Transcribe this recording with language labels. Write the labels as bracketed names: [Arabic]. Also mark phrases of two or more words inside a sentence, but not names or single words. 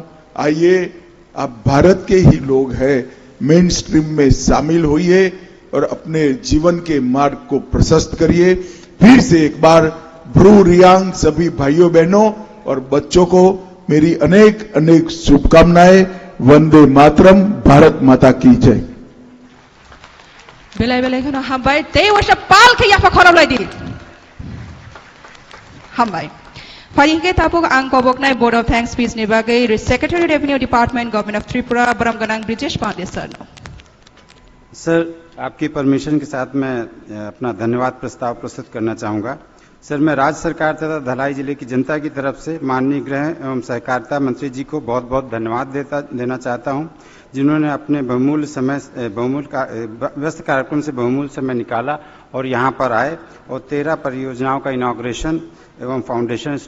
[Hindi] आइए, आप भारत के ही लोग हैं, मेन स्ट्रीम में शामिल होइए और अपने जीवन के मार्ग को प्रशस्त करिए। फिर से एक बार ब्रू रियांग सभी भाइयों बहनों और बच्चों को मेरी अनेक अनेक शुभकामनाएं। वंदे मातरम, भारत माता की जय। [Kok Borok] Belai-belai kono hambai Dewa Shapal ke yafa khorab lai di. Hambai. Faringke tapuk ang kobok nai [English] Board of Thanks speech [Kok Borok] ni bagai [English] Secretary Revenue Department Government of Tripura [Kok Borok] Bram Ganang Brijesh Pandey sir. [Hindi] सर, आपकी परमिशन के साथ मैं अपना धन्यवाद प्रस्ताव प्रस्तुत करना चाहूंगा। सर, मैं राज्य सरकार तथा धलाई जिले की जनता की तरफ से माननीय गृह एवं सहकारिता मंत्री जी को बहुत बहुत धन्यवाद देना चाहता हूं, जिन्होंने अपने व्यस्त कार्यक्रम से बहुमूल्य समय निकाला और यहां पर आए और 13 परियोजनाओं का इनॉग्रेशन एवं [English] foundation stone [Hindi] किया।